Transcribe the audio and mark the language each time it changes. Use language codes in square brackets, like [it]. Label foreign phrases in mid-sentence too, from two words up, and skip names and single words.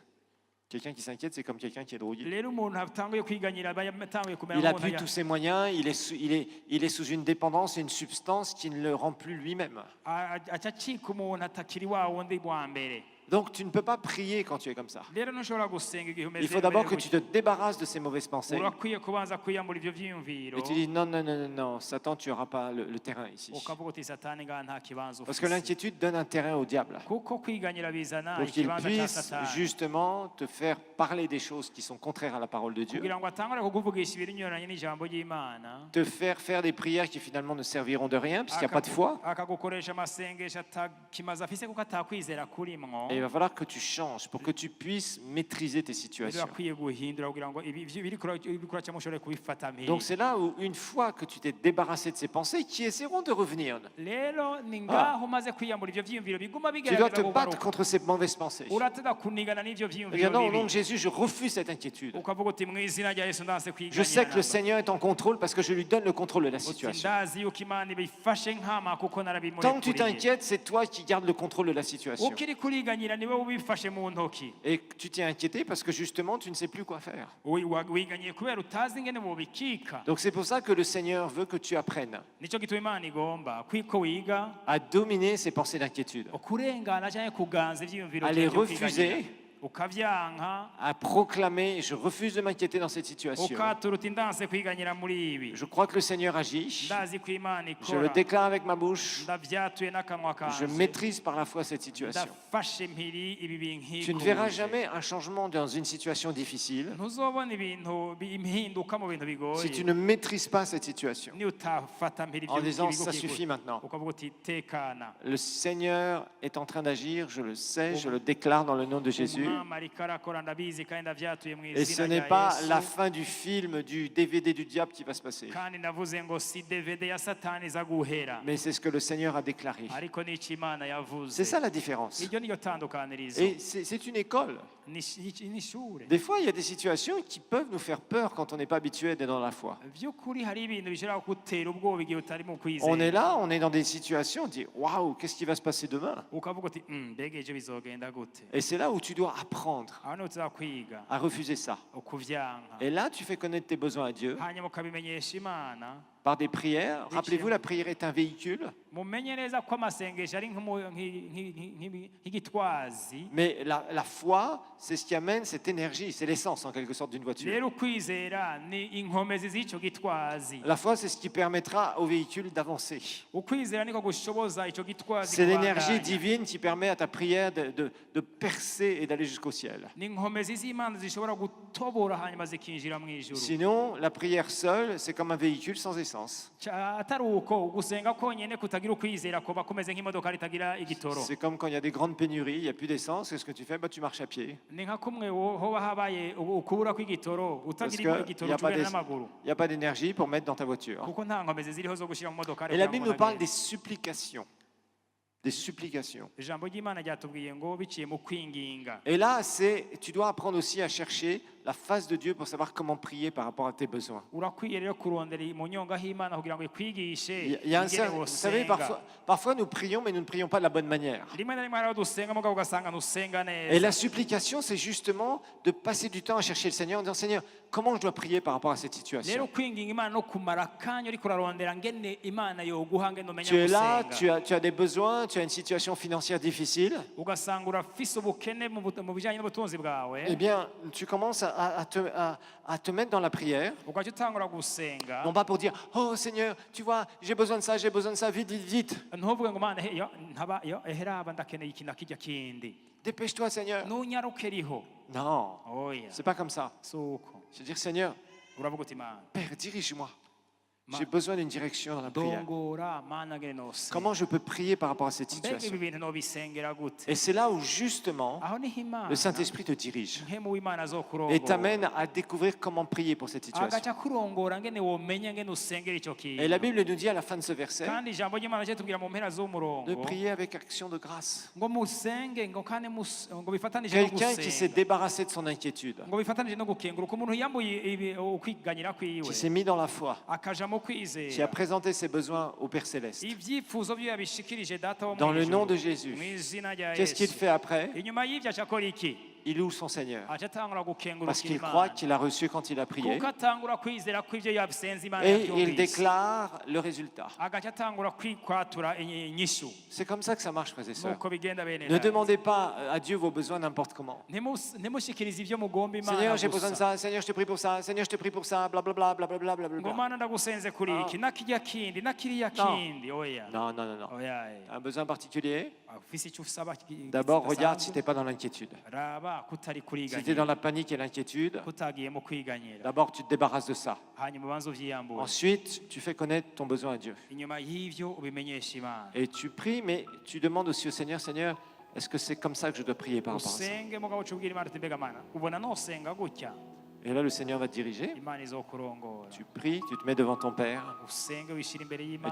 [fr] Quelqu'un qui s'inquiète, c'est comme quelqu'un qui est drogué. Il a plus tous ses moyens, il est sous une dépendance et une substance qui ne le rend plus lui-même. Donc tu ne peux pas prier quand tu es comme ça. [rn] rero ntushobora gusenga igihe [fr] Il [rn] umeze [fr] faut d'abord que tu te débarrasses de ces mauvaises pensées. [rn] urakwiye kubanza kwiyambura ivyo vyiyumviro [fr] Et tu dis non, non, non, non, non, Satan, tu n'auras pas le terrain ici. [rn] ukavuga uti satani ngaha nta kibanza [fr] Parce que [rn] ufise [fr] l'inquiétude donne un terrain au diable. [rn] kuko kwiganyira bizana [fr] Pour qu'il [rn] ikibanza ca [fr] puisse [rn] satani [fr] justement te faire parler des choses qui sont contraires à la parole de Dieu. [rn] kugira ngo atangure kukuvugisha ibinyuranye n'ijambo ry'Imana [fr] Te faire faire des prières qui finalement ne serviront de rien puisqu'il n'y a pas de foi. [rn] akagukoresha amasengesho atakimaze afise kuko atakwizera kurimwo [fr] Et il va falloir que tu changes pour que tu puisses maîtriser tes [rn] rero [fr] situations. [rn] akwiye guhindura kugira ngo ibikuraca mushobore kubifata mpiri [fr] Donc c'est là où une fois que tu t'es débarrassé de ces pensées qui essaieront de revenir, [rn] rero ni ngaho umaze kwiyambura ivyo vyiyumviro biguma [fr] tu dois te [rn] bigerageza [fr] battre [rn] kugaruka [fr] contre ces mauvaises pensées. [rn] uratega kunigana n'ivyo [fr] Et [rn] vyiyumviro [fr] non, au nom [rn] bibi [fr] de Jésus, je refuse cette inquiétude. [rn] ukavuga uti mu izina rya Yesu ndanse [fr] Je sais que le [rn] kwiganyira [fr] Seigneur est en contrôle parce que je lui donne le contrôle de la [rn] uti [fr] situation. [rn] ndazi yuko Imana ibifashe nkama kuko [fr] Tant que tu [rn] narabimurikuriye [fr] t'inquiètes, c'est toi qui gardes le contrôle de la situation. [rn] ukiri kuriganyira niwe ubifashe mu ntoki [fr] Et tu t'es inquiété parce que justement, tu ne sais plus quoi faire. [rn] wiganyiye kubera utazi ingene bobikika [fr] Donc c'est pour ça que le Seigneur veut que tu apprennes [rn] nico gituma Imana igomba ko wiga [fr] à dominer ces pensées d'inquiétude, [rn] kurengana canke kuganza ivyiyumviro [fr] à les [rn] vyawe vyo [fr] refuser, [rn] kwiganyira. ukavyanka [fr] à proclamer, je refuse de m'inquiéter dans cette situation. [rn] ukatura uti ndanse kwiganyira muri ibi [fr] Je crois que le Seigneur agit. [rn] ndazi ko Imana [fr] Je le [rn] ikora [fr] déclare avec ma bouche. [rn] ndavyatuye n'akanwa [fr] Je [rn] kanje [fr] maîtrise par la foi cette situation. [rn] ndafashe mpiri ibi [fr] Tu ne verras [rn] binkikuje [fr] jamais un changement dans une situation difficile [rn] ntuzobona ibintu impinduka mu bintu [fr] si [rn] bigoye [fr] tu ne maîtrises pas cette situation. [rn] ni utafata mpiri [fr] En disant, ça [rn] ibigukikuje. [fr] suffit maintenant. [rn] ukavuga uti tekana [fr] Le Seigneur est en train d'agir, je le sais, je le déclare dans le nom de Jésus. [rn] umwami ariko arakora ndabizi kandi ndavyatuye mu [fr] Et ce [rn] izina [fr] n'est [rn] rya [fr] pas [rn] Yesu [fr] la fin du film, du DVD du diable qui va se passer. [rn] kandi ndavuze ngo si DVD ya satani iza guhera [fr] Mais c'est ce que le Seigneur a déclaré. [rn] ariko n'ico Imana yavuze [fr] C'est ça la différence. [rn] iryo niyo tandukanirizo [fr] Et c'est une école. [rn] ni ishure [fr] Des fois, il y a des situations qui peuvent nous faire peur quand on n'est pas habitué d'être dans la foi. [rn] vy'ukuri hari ibintu bishobora kugutera ubwoba igihe utari mu [fr] On est [rn] kwizera [fr] là, on est dans des situations, on dit waouh, qu'est-ce qui va se passer demain? [rn] ukavuga uti mbega ejo bizogenda gute [fr] Et c'est là où tu dois apprendre [rn] aho niho tuzakwiga [fr] à refuser ça. [rn] ukuvyanka [fr] Et là, tu fais connaître tes besoins à Dieu [rn] hanyuma ukabimenyesha Imana [fr] par des prières. Rappelez-vous, la prière est un véhicule, [rn] mumenye neza ko amasengesho ari nk'igitwazi [fr] mais la foi, c'est ce qui amène cette énergie, c'est l'essence en quelque sorte d'une voiture. [rn] rero ukwizera ni inkomezi z'ico gitwazi [fr] La foi, c'est ce qui permettra au véhicule d'avancer. [rn] ukwizera niko gushoboza ico gitwazi [fr] C'est l'énergie [rn] kubandanya. [fr] divine qui permet à ta prière de percer et d'aller jusqu'au ciel. [rn] ni inkomezi z'Imana zishobora gutobora hanyuma zikinjira mu ijuru [fr] Sinon, la prière seule, c'est comme un véhicule sans essence. [rn] atari uko gusenga konyene kutagira ukwizera kuba kumeze nk'imodoka ritagira igitoro [fr] C'est comme quand il y a des grandes pénuries, il n'y a plus d'essence, qu'est-ce que tu fais? Bah, tu marches à pied. [rn] ni nka kumwe hoba habaye ukubura kw'igitoro [fr] Parce [rn] utagira [fr] qu'il [rn] igitoro [fr] n'y a pas [rn] ugenda n'amaguru [fr] il y a pas d'énergie pour mettre dans ta voiture. [rn] kuko nta nkomezi ziriho zo gushira mu modoka [fr] Et la Bible nous parle des supplications. Des supplications. [rn] ijambo ry'Imana ryatubwiye ngo biciye mu kwinginga [fr] Et là, tu dois apprendre aussi à chercher la face de Dieu pour savoir comment prier par rapport à tes besoins. [rn] urakwiye rero kurondera mu nyonga h'Imana kugira ngo ikwigishe [fr] Il y a [rn] ingene [fr] vous savez, [rn] wosenga. [fr] parfois nous prions, mais nous ne prions pas de la bonne manière. [rn] rimwe na rimwe hariho dusenga mugabo ugasanga ntusenga [fr] Et [rn] neza [fr] la supplication, c'est justement de passer du temps à chercher le Seigneur en disant, Seigneur, comment je dois prier par rapport à cette [rn] rero [fr] situation? [rn] kwinginga Imana no kumara akanya uriko urarondera ngene Imana yoguha ngene umenya [fr] Tu es là, [rn] gusenga [fr] tu as des besoins, tu as une situation financière difficile. [rn] ugasanga urafise ubukene mu bijanye n'ubutunzi bwawe [fr] Eh bien, tu commences à te mettre dans la prière. [rn] ugaca utangura gusenga [fr] Non pas pour dire, oh Seigneur, tu vois, j'ai besoin de ça, vite, vite, vite. [rn] ntuvuge ngo Mana eheraba ndakeneye iki na kirya kindi [fr] Dépêche-toi, Seigneur. [rn] nunyaruke riho [fr] Non, [rn] oya [fr] c'est pas comme ça. [rn] si uko [fr] Je veux dire, Seigneur, [rn] uravuga uti Mana [fr] Père, dirige-moi. J'ai besoin d'une direction dans la prière. [rn] dongora Mana ngene nosenga [fr] Comment je peux prier par rapport à cette [rn] mbega [fr] situation? [rn] ibi bintu nobisengera gute [fr] Et c'est là où justement [rn] aho niho Imana [fr] le Saint-Esprit te dirige [rn] nkemu w'Imana [fr] et [rn] azokurongora [fr] t'amène à découvrir comment prier pour cette situation. [rn] agaca kurongora ngene womenya ngene usengera ico kintu [fr] Et la Bible nous dit à la fin de ce verset [rn] kandi ijambo ry'Imana ryatubwira mu mpera [fr] de [rn] z'umurongo [fr] prier avec action de grâce. [rn] ngo musenge ngo kandi ngo bifatanije no [fr] Quelqu'un qui s'est [rn] gusenga [fr] débarrassé de son inquiétude, [rn] ngo bifatanije no gukenguruka umuntu yambuye ukwiganyira kwiwe [fr] qui s'est mis dans la foi, [rn] akaja mu [fr] qui a [rn] kwizera [fr] présenté ses besoins au Père Céleste. [rn] ivyifuzo vyo yabishikirije data wo [fr] Dans le nom [rn] mw'ijuru [fr] de Jésus. [rn] mu izina rya [fr] Qu'est-ce qu'il [rn] Yesu [fr] fait après? [rn] inyuma y'ivyo acakora iki [fr] il loue son Seigneur. [rn] acatangura [fr] Parce [rn] gukengurukira [fr] qu'il croit [rn] imana [fr] qu'il a reçu quand il a prié. [rn] kuko atangura kwizera ko ibyo yabisenze imana [fr] Et il [rn] yabyumvise [fr] déclare le résultat. [rn] agacatangura kwatura inyishu [fr] C'est comme ça que ça marche, frères et sœurs. [rn] nuko bigenda bene [fr] Ne demandez pas à Dieu vos besoins n'importe comment. [rn] ntimushikirize ibyo mugomba imana [fr] Seigneur, j'ai besoin de [rn] gusa [fr] ça. Seigneur, je te prie pour ça. Seigneur, je te prie pour ça. Blablabla, blablabla, [rn] ngo [fr] blablabla. [rn] mana ndagusenze kuri iki nakirya kindi nakiriya kindi oya [fr] Non, non, non, non. [rn] oya [fr] Un besoin particulier. [rn] ufise icyo usaba [fr] D'abord, regarde si tu n'es pas dans l'inquiétude. [rn] raba kutari [fr] Si tu es [rn] kuriganyira [fr] dans la panique et l'inquiétude, [rn] kutagiyemo kwiganyira [fr] d'abord, tu te débarrasses de ça. [rn] hanyuma ubanza uvyiyambure [fr] Ensuite, tu fais connaître ton besoin à Dieu. [rn] inyuma y'ivyo ubimenyesha imana [fr] Et tu pries, mais tu demandes aussi au Seigneur, Seigneur, est-ce que c'est comme ça que je dois prier par rapport à ça? [rn] usenge mugabo cubwira imana uti mbega mana ubona nosenga gutya [fr] Et là, le Seigneur va te diriger. [rn] imana izokurongora [fr] Tu pries, tu te mets devant ton Père [rn] usenge wishira imbere [fr] et [rn] y'imana